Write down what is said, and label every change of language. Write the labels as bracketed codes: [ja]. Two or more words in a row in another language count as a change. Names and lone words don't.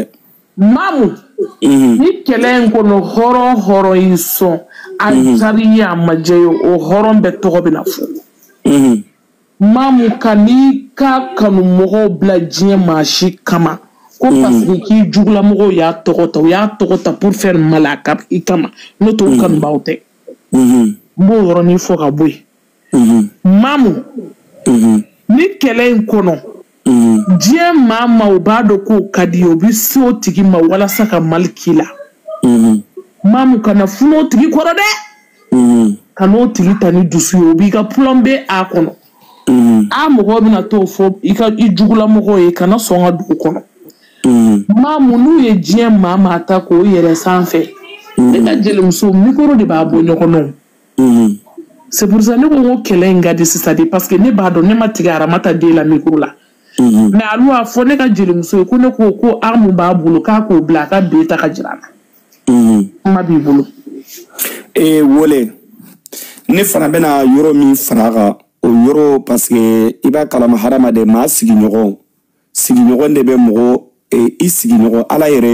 [bm] maamu ni kɛlɛ in kɔnɔ hɔrɔn hɔrɔn y'i sɔn a jari ye a ma jɛ ye o hɔrɔn bɛɛ tɔgɔ bɛ na fɔ maamu ka n'i ka kanu mɔgɔw bila diɲɛ maa si kama ko [fr] parce que [bm] k'i jugulamɔgɔw y'a tɔgɔ ta u y'a tɔgɔ ta [fr] pour faire mal [bm] i kama n'o t'o kanubaw tɛ n b'o yɔrɔnin fɔ ka bɔ yen maamu ni kɛlɛ in kɔnɔ diɲɛ maa ma u b'a dɔn k'o ka di ye u bɛ se o tigi ma walasa ka mali k'i la maamu kana funu o tigi kɔrɔ dɛ ka n'o tigi ta ni dusu ye o b'i ka plan bɛ a kɔnɔ a mɔgɔw bɛna t'o fɔ i jugulamɔgɔw ye kana sɔn ka dugu kɔnɔ maamu n'u ye diɲɛ maa maa ta k'o yɛrɛ sanfɛ ne ka jelimuso mikoro de b'a bɔ ɲɔgɔn na [fr] c'est pour ça [bm] ne ko n ko kɛlɛ in ka di sisan de [fr] parce que [bm] ne b'a dɔn ne ma tigɛ aramata den la mikoro la mais alu y'a fɔ ne ka jelimuso ye ko ne ko an mun b'a bolo k'a k'o bila a ka ben ta ka jira a la kuma b'i bolo wole ne fana bɛna yɔrɔ min fara kan o yɔrɔ [fr] parce que [bm] i b'a kalama hadamaden maa sigiɲɔgɔn de bɛ mɔgɔ i sigiɲɔgɔn ala yɛrɛ